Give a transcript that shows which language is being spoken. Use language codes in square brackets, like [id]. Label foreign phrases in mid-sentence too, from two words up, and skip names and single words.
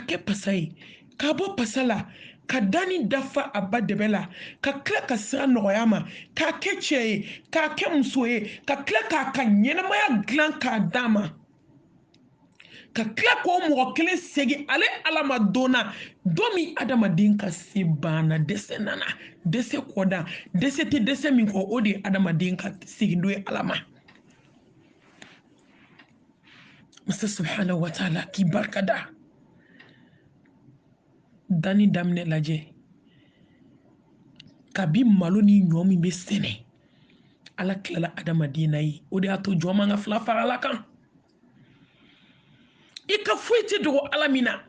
[bm] kɛ pasa ye, k'a bɔ pasa la ka dani dafa a ba dɛbɛ la, ka tila ka sira nɔgɔya ma, k'a kɛ cɛ ye, k'a kɛ muso ye, ka tila k'a ka ɲɛnamaya dilan k'a d'a ma, ka tila k'o mɔgɔ kelen segin ale ala ma donna don min adamaden ka se banna, dɛsɛ nana, dɛsɛ kɔda, dɛsɛ tɛ dɛsɛ min kɔ, o de ye adamaden ka segin don ye ala ma. Masa [ar] سبحانه وتعالى [bm] k'i barikada. Dani daminɛ lajɛ kabi malo ni ɲɔ min bɛ sɛnɛ, ala tilala adamaden na ye, o de y'a to jɔn man ka fila fara ala kan. I ka foyi tɛ dogo ala min na.